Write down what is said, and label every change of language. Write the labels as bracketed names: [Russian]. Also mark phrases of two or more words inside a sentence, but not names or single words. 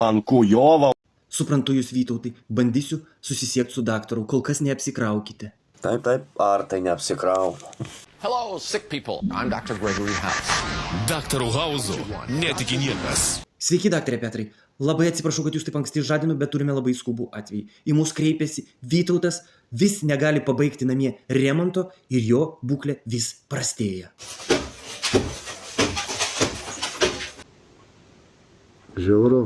[Lithuanian] Ankujova. Suprantu jūs, Vytautai, bandysiu susisiekti su daktaru, kol kas neapsikraukite. Taip, ar tai neapsikraunu. [English] Hello, sick people. I'm Dr. Gregory House. [Lithuanian] Daktaru Hauzu netiki niekas. Sveiki, daktarė Petrai. Labai atsiprašau, kad jūs taip anksti žadinu, bet turime labai skubų atvejį. Į mus kreipėsi Vytautas, vis negali pabaigti namie remonto ir jo būklė vis prastėja. Žiauru.